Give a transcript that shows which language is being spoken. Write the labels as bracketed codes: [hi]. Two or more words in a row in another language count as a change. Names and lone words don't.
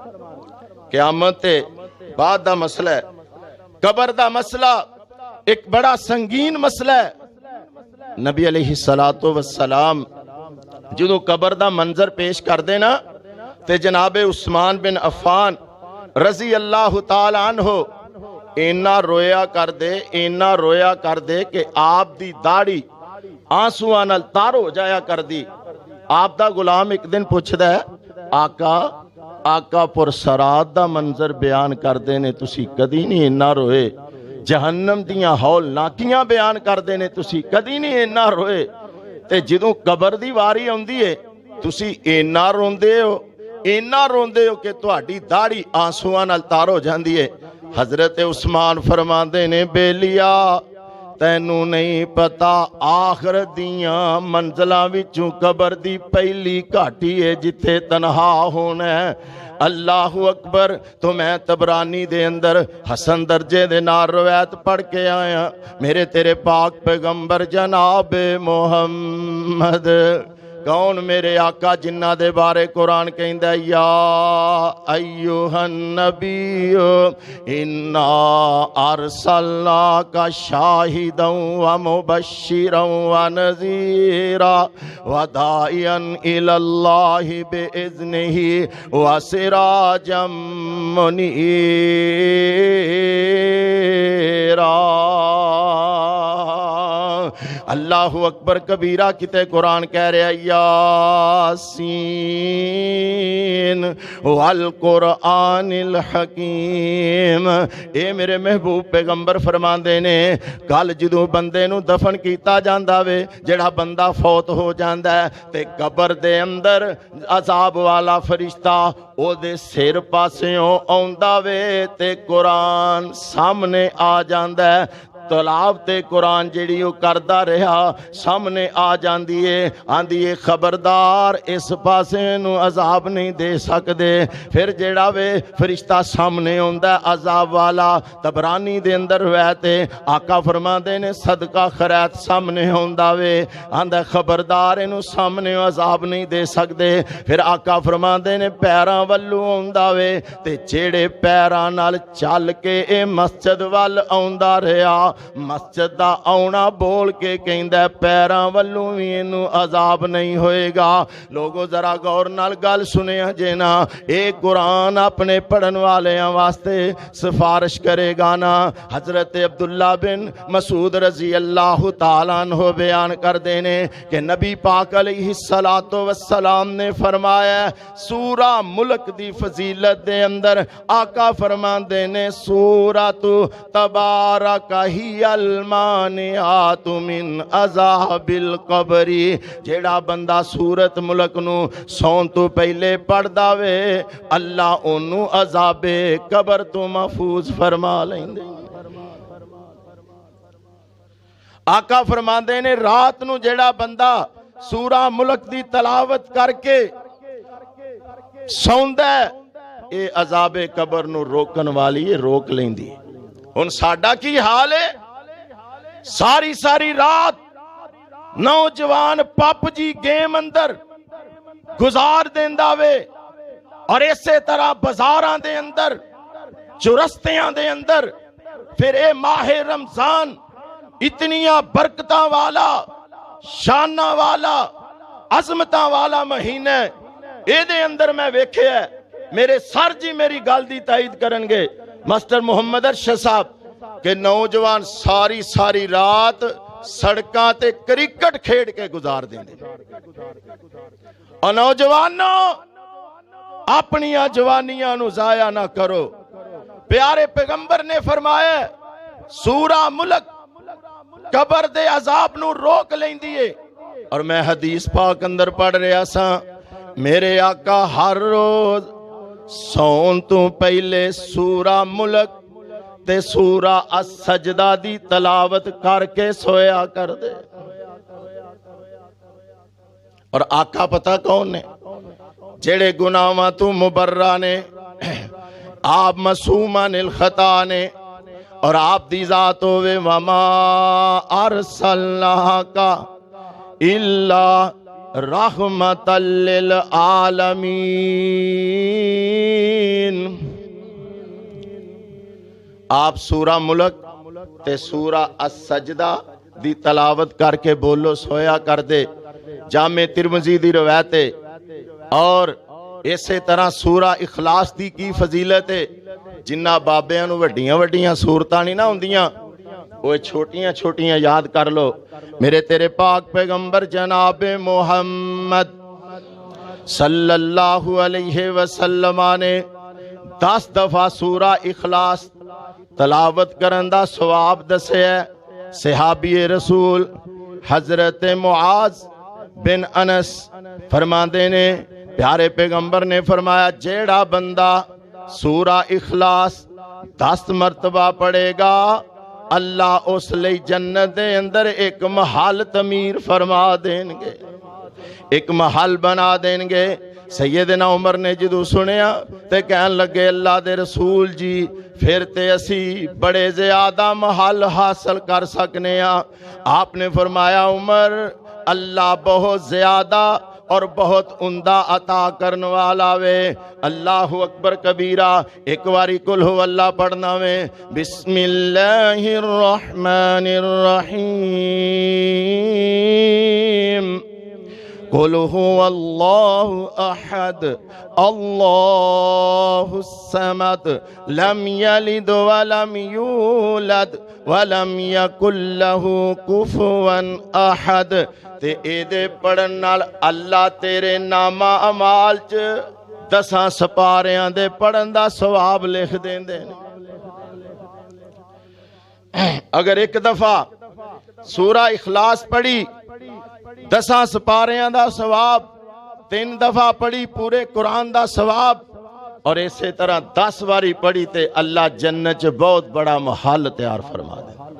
[pa] قیامت بعد دا مسئلہ ہے، قبر دا مسئلہ ایک بڑا سنگین مسئلہ ہے۔ نبی [ar] علیہ السلام [pa] جدو قبر دا منظر پیش کر دینا تے جناب عثمان بن عفان [ar] رضی اللہ تعالی عنہ [pa] اینا رویا کر دے کہ آپ دی داڑھی آنسواں نال تار ہو جایا کر دی۔ آپ دا غلام ایک دن پوچھدا ہے آقا پر سرات دا منظر بیان کر دینے تسی کدی نہیں اینا روئے، جہنم دیاں ہول ناکیاں بیان کر دینے تسی کدی نہیں اینا روئے، تے جدوں قبر دی واری ہوندی ہے تسی اینا روندے ہو کہ تہاڈی داڑھی آنسواں نال تار ہو جاندی ہے۔ حضرت عثمان فرماندے نے بیلیا تینوں نہیں پتا آخرت دیاں منزلاں وچوں قبر دی پہلی گھاٹی ہے جتھے تنہا ہونا ہے۔ [ar] اللہ اکبر۔ [pa] تو میں تبرانی دے اندر حسن درجے دے نال روایت پڑھ کے آیا، میرے تیرے پاک پیغمبر جناب محمد کون میرے آقا جنہ دے بارے قرآن کہندا [ar] یا ایھا النبی انا ارسلناک شاہدا ومبشرا ونذیرا وداعیا الی اللہ باذنہ وسراجا منیرا۔ اللہ اکبر کبیرہ [pa] کتے قرآن کہہ رہے [ar] یاسین والقرآن الحکیم۔ [pa] اے میرے محبوب پیغمبر فرماندے نے کل جدوں بندے نو دفن کیتا جاندا وے، جڑا بندہ فوت ہو جاندا ہے تے قبر دے اندر عذاب والا فرشتہ او دے سر پاسیوں آوندا وے تے قرآن سامنے آ جاندا ہے۔ تلاوت قرآن جیڑی وہ کردا رہا سامنے آ جاندی ہے، آندی ہے خبردار اس پاسے نو عذاب نہیں دے سکدے۔ پھر جیڑا وے فرشتہ سامنے ہوندا ہے عذاب والا، تبرانی دے اندر روایت ہے آقا فرماندے نے صدقہ خیرات سامنے ہوندا وے، آندا خبردار اینو سامنے عذاب نہیں دے سکدے۔ پھر آقا فرماندے نے پیراں والو ہوندا وے تے جیڑے پیراں نال چل کے اے مسجد وال آوندا رہیا، مسجد دا آونا بول کے کہندا ہے پیراں والوں وی اینو عذاب نہیں ہوئے گا۔ لوگو ذرا غور نال گل سنیا جینا، اے قرآن اپنے پڑھن والیاں واسطے سفارش کرے گا نا۔ حضرت عبداللہ بن مسعود [ar] رضی اللہ تعالیٰ عنہ [pa] بیان کر دینے کہ نبی پاک [ar] علیہ السلام [pa] نے فرمایا سورہ ملک دی فضیلت دے اندر آقا فرمان دینے [ar] سورۃ تبارک ہی المانعات من عذاب القبر۔ [pa] جیڑا بندہ سورت ملک نو سون تو پہلے پڑھ داوے اللہ انو عذاب قبر تو محفوظ فرما لیندے۔ آقا فرماندے نے رات نو جیڑا بندہ سورہ ملک دی تلاوت کر کے سوندا ہے اے عذاب قبر نو روکن والی روک لیندی۔ ان ساڈا کی حال ہے؟ ساری رات نوجوان پپ جی گیم اندر گزار دیندا وے، اور اسی طرح بازاراں دے اندر چرستیاں دے اندر۔ پھر اے ماہ رمضان اتنیاں برکتاں والا شاناں والا عظمتاں والا مہینہ، اے دے اندر میں ویکھیا ہے، میرے سر جی میری گل دی تائید کرن گے، ماسٹر محمد ارشد صاحب کہ نوجوان ساری ساری رات سڑکاں تے کرکٹ کھیڈ کے گزار دیں دے. اور نوجوانوں اپنی جوانیاں نو ضائع نہ کرو. پیارے پیغمبر نے فرمایا سورہ ملک قبر دے عذاب نو روک لیندی ہے. اور میں حدیث پاک اندر پڑھ رہا سا میرے آقا ہر روز سون تو پہلے سورہ ملک تے سورہ السجدہ دی تلاوت کر کے سویا کر دے. اور آقا پتہ کون نے؟ جڑے گناہاں تو مبرہ نے، آپ [ar] معصومان الخطا [pa] نے، اور آپ دی ذات ہوئے [ar] وما ارسلناک الا رحمت للعالمین. [pa] آپ سورہ ملک تے سورہ السجدہ دی تلاوت کر کے بولو سویا کر دے. جامع ترمذی دی روایت ہے. اور اسی طرح سورہ اخلاص دی کی فضیلت ہے. جنہ بابیاں نو وڈیاں وڈیاں سورتاں نہیں نہ ہوندیاں، وہ چھوٹیاں چھوٹیاں یاد کر لو. میرے تیرے پاک پیغمبر جناب محمد [ar] صلی اللہ علیہ وسلم [pa] نے 10 دفعہ سورہ اخلاص تلاوت کرن دا ثواب دسیا. صحابی رسول حضرت معاذ بن انس فرماندے نے پیارے پیغمبر نے فرمایا جیڑا بندہ سورہ اخلاص 10 مرتبہ پڑھے گا اللہ اس لئی جنت دے اندر ایک محل تعمیر فرما دیں گے، ایک محل بنا دیں گے. سیدنا عمر نے جدو سنیا تے کہن لگے اللہ دے رسول جی پھر تے اسی بڑے زیادہ محل حاصل کر سکنے ہیں. آپ نے فرمایا عمر اللہ بہت زیادہ اور بہت عمدہ عطا کرنے والا وے. [ar] اللہ اکبر کبیرہ. [pa] ایک واری قل ہو اللہ پڑھنا وے. [ar] بسم اللہ الرحمن الرحیم. قل هو اللہ احد اللہ الصمد لم یلد ولم یولد ولم یکن لہ کفوا احد. [pa] تے اے دے پڑھن نال اللہ تیرے نامہ اعمال چ 10 سپاریاں دے پڑھن دا ثواب لکھ دیندے نے. اگر ایک دفعہ سورہ اخلاص پڑھی 10 سپاریاں دا ثواب، 3 دفعہ پڑھی پورے قرآن دا ثواب، اور اسی طرح 10 واری پڑھی تے اللہ جنت چ بہت بڑا محل تیار فرما دے.